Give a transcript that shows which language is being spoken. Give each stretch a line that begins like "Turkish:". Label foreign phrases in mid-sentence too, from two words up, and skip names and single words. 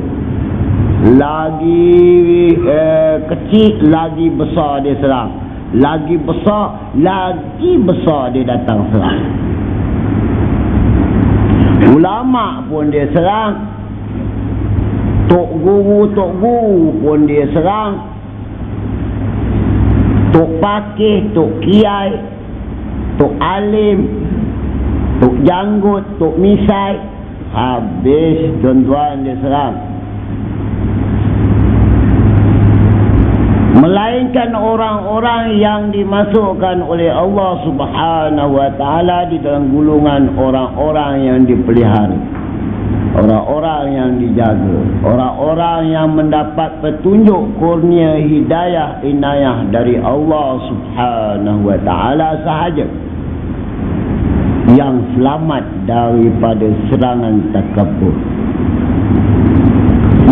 Malay: Lagi kecil, lagi besar dia serang. Lagi besar dia datang serang. Ulama pun dia serang. Tok guru pun dia serang. Tok pakih, tok kiai, tok alim, tok janggut, tok misai, habis tuan-tuan dia serang. Melainkan orang-orang yang dimasukkan oleh Allah
Arabic: سبحانه وتعالى
Malay: di dalam gulungan orang-orang yang dipelihara, orang-orang yang dijaga, orang-orang yang mendapat petunjuk kurnia hidayah inayah dari Allah
Arabic: سبحانه وتعالى
Malay: sahaja yang selamat daripada serangan takabur.